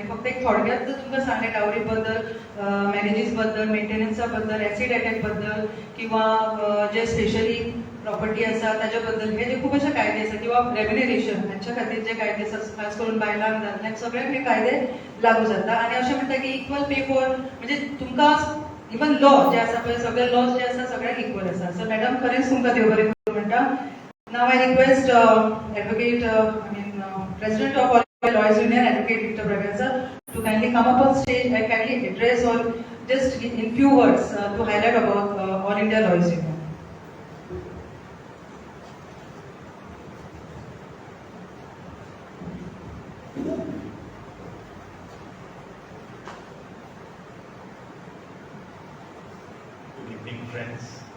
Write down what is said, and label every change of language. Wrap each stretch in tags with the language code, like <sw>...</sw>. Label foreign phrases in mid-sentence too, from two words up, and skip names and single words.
<kok>फक्त एक थोडक्यात तुमकां सांगले डावरी बद्दल मॅरेजीस बद्दल मेंटेनन्सा बद्दल</kok> <en>acid attack</en> <kok>बद्दल किंवा जे स्पेशली प्रॉपर्टी आसा ताच्या बद्दल हे जे खूब अशे कायदे आसा किंवा रेम्युनरेशन हांच्या खातीर जे कायदे आसा खास करून बायलांक दादल्यांक सगळ्यांक हे कायदे लागू जाता. आणि अशें म्हणटा की</kok> <en>equal pay for</en> <kok>म्हणजे तुमकां</kok> <en>even law</en> <kok>जे आसा पळय सगळे लॉज जे आसा सगळ्यांक इक्वल आसा.</kok> <en>so madam</en> <kok>खरेंच तुमकां देव बरें करूं म्हणटा.</kok> <en>now I request advocate president of all lawyers union advocate Victor Braganza to kindly come up on stage and kindly address or just in few words to highlight about all India lawyers union. Good evening, friends.</en>